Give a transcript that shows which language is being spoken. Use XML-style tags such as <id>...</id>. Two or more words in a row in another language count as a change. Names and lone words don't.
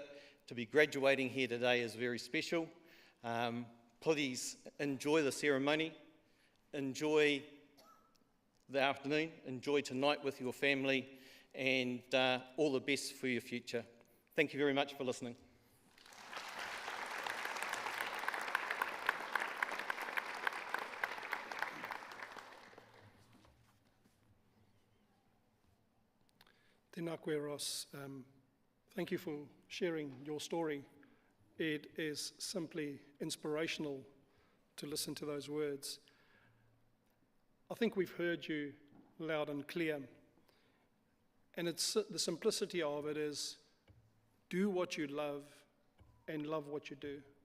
<en>To be graduating here today is very special. Please enjoy the ceremony, enjoy the afternoon, enjoy tonight with your family, and all the best for your future. Thank you very much for listening.</en> <mi>Tēnā koe, Ross.</mi> <en>Thank you for sharing your story. It is simply inspirational to listen to those words. I think we've heard you loud and clear. And it's the simplicity of it is, do what you love and love what you do.</en>